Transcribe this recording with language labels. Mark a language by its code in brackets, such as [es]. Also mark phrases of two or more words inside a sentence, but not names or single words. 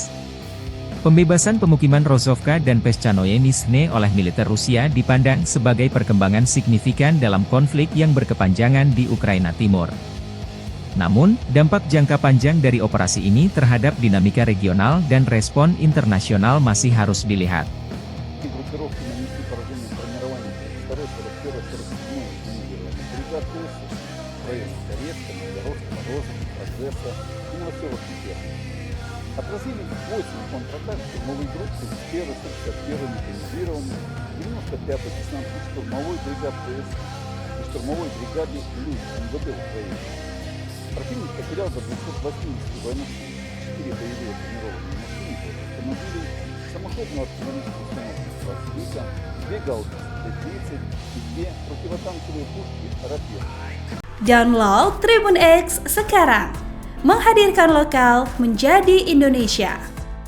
[id] Pembebasan pemukiman Rozovka dan Peschanoye-Nizhne oleh militer Rusia dipandang sebagai perkembangan signifikan dalam konflik yang berkepanjangan di Ukraina Timur. Namun, dampak jangka panjang dari operasi ini terhadap dinamika regional dan respon internasional masih harus dilihat. [ru] Отразили 8 контратак штурмовой группы с 1-й, 61-й механизированной, 95-й десантно-штурмовой бригады ПС и штурмовой бригады ЛЮД МВД Украины. Противник потерял до 280 военнослужащих, 4 боевые бронированные машины, автомобили, самоходную артиллерийскую установку класса «Вика», 2 гаубицы Т-30 и 2 противотанковые пушки «Рапир». [id] Download Tribun X sekarang, menghadirkan lokal menjadi Indonesia.